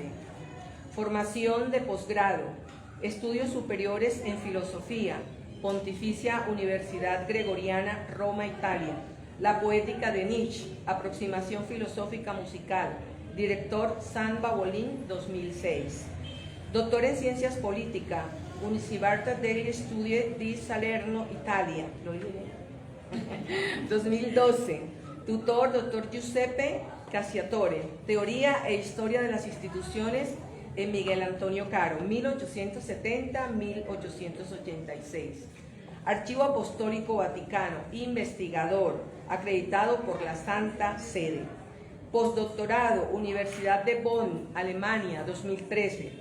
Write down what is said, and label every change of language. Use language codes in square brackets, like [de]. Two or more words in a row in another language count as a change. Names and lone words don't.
[es] Formación de posgrado, estudios superiores en Filosofía, Pontificia Universidad Gregoriana, Roma, Italia. La Poética de Nietzsche, Aproximación Filosófica Musical, director Samba Bolin, 2006. Doctor en Ciencias Políticas, [it] Università degli Studi di Salerno, Italia, 2012. [es] Tutor, Dr. Giuseppe Cacciatore, Teoría e Historia de las Instituciones en Miguel Antonio Caro, 1870-1886. Archivo Apostólico Vaticano, investigador, acreditado por la Santa Sede. Postdoctorado, Universidad de Bonn, Alemania, 2013.